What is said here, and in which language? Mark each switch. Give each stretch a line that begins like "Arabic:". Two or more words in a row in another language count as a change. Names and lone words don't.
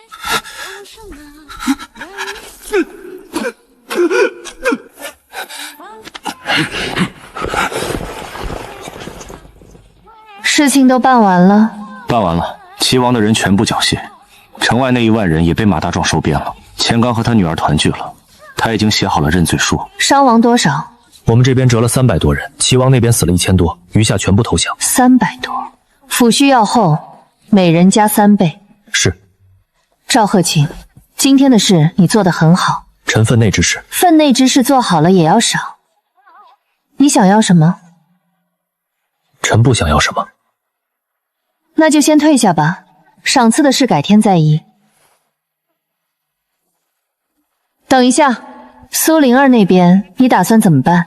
Chinese: 事情都辦完了。办完了，齊王的人全部繳械，城外那1萬人也被馬大壯收編了。錢剛和他女兒團聚了，他已經寫好了認罪書。傷亡多少？我們這邊折了300多人，齊王那邊死了1000多，餘下全部投降。 300多，撫恤要後，每人加3倍。是。趙賀卿，今天的事你做得很好。臣分內之事，分內之事做好了也要賞。你想要什麼？臣不想要什麼。那就先退下吧，賞賜的事改天再議。等一下，蘇靈兒那邊你打算怎麼辦？